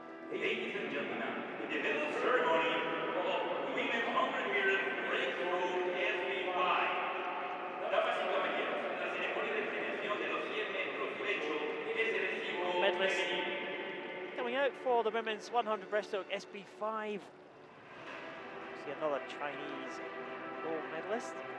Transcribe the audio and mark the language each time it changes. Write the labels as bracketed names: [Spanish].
[English] Ladies and gentlemen, the medal ceremony of women's 100 meters breaststroke SB5. [Spanish] Damas y caballeros, la ceremonia de premiación de los 100 metros pecho es el recibo. [English] Medalist coming out for the women's 100 breaststroke SB5. See another Chinese gold medalist.